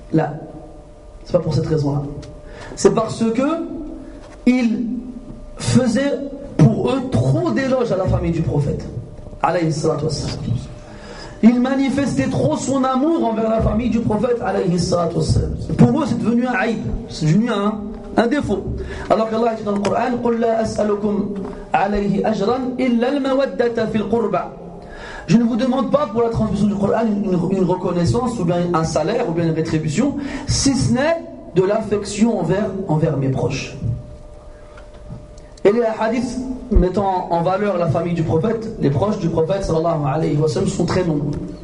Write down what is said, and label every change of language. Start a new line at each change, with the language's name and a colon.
French: Là, c'est pas pour cette raison-là. C'est parce que il faisait pour eux trop d'éloges à la famille du prophète.
Arabic: Alayhi salatu wassalam.
French: Il manifestait trop son amour envers la famille du prophète.
Arabic: Alayhi salatu wassalam.
French: Pour eux, c'est devenu un aïb, c'est devenu un défaut. Alors qu'Allah dit dans le Coran,
Arabic: قُلْ لَا أَسْأَلُكُمْ عَلَيْهِ أَجْرًا إِلَّا الْمَوَدَّةَ فِي الْقُرْبَى.
French: Je ne vous demande pas pour la transmission du Coran une reconnaissance ou bien un salaire ou bien une rétribution, si ce n'est de l'affection envers mes proches. Et les hadiths mettant en valeur la famille du prophète, les proches du prophète sallallahu alayhi wa sallam sont très nombreux.